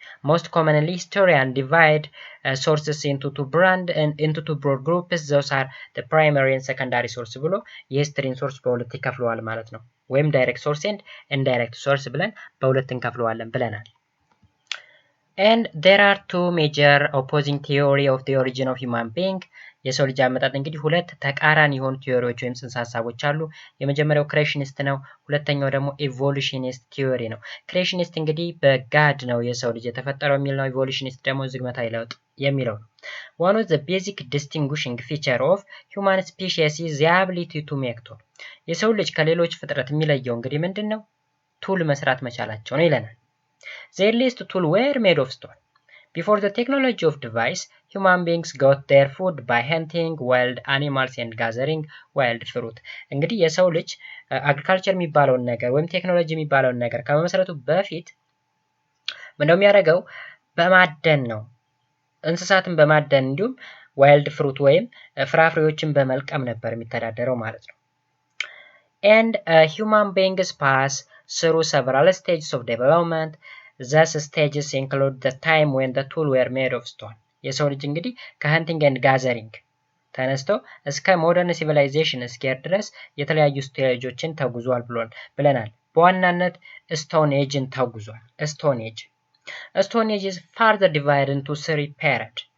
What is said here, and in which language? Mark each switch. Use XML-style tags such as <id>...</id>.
<en>Most commonly historians divide sources into two broad groups. Those are the primary and secondary source</en> <am>ብሎ የሂስትሪን ሶርስ በሁለት ይከፍለዋል ማለት ነው። ወይም ዳይሬክት ሶርስ and indirect source ብለን በሁለት እንከፍለዋለን ብለናል።</am> <en>And there are two major opposing theory of the origin of human being.</en> <am>የሰው ልጅ አመጣጥ እንግዲህ ሁለት ተቃራኒ የሆኑ ቲዮሪዎች ወይም ጽንሰ ሀሳቦች አሉ። የመጀመሪያው ክሬሽኒስት ነው። ሁለተኛው ደግሞ ኢቮሉሽኒስት ቲዮሪ ነው። ክሬሽኒስት እንግዲህ በጋድ ነው የሰው ልጅ የተፈጠረው የሚል ነው። ኢቮሉሽኒስት ደግሞ ዝግመታዊ ለውጥ የሚለው ነው።</am> <en>one of the basic distinguishing feature of human species is the ability to make tool.</en> <am>የሰው ልጅ ከሌሎች ፍጥረት የሚለየው እንግዲህ ምንድነው? ቱል መስራት መቻላቸው ነው ይለናል።</am> <en>The earliest tools were made of stone. Before the technology of device, human beings got their food by hunting wild animals and gathering wild fruit.</en> <am>እንግዲህ የሰው ልጅ አግሪካልቸር የሚባለውን ነገር ወይም ቴክኖሎጂ የሚባለውን ነገር ከመመስረቱ በፊት ምንድነው የሚያደርገው? በማደን ነው። እንስሳትን በማደን እንዲሁም ዋይልድ ፍሩት ወይም ፍራፍሬዎችን በመልቀም ነበር የሚተዳደረው ማለት ነው።</am> <en>And human beings pass through several stages of development. These stages include the time when the tools were made of stone.</en> <am>የሰው ልጅ እንግዲህ ከሀንቲንግ ኤንድ ጋዘሪንግ ተነስቶ እስከ ሞደርን ሲቪላይዜሽን እስኪሄድ ድረስ የተለያዩ ስቴጆችን ተጉዟል ብለናል። በዋናነት ስቶን ኤጅን ተጉዟል። ስቶን ኤጅ</am> <en>is further divided into three periods.</en>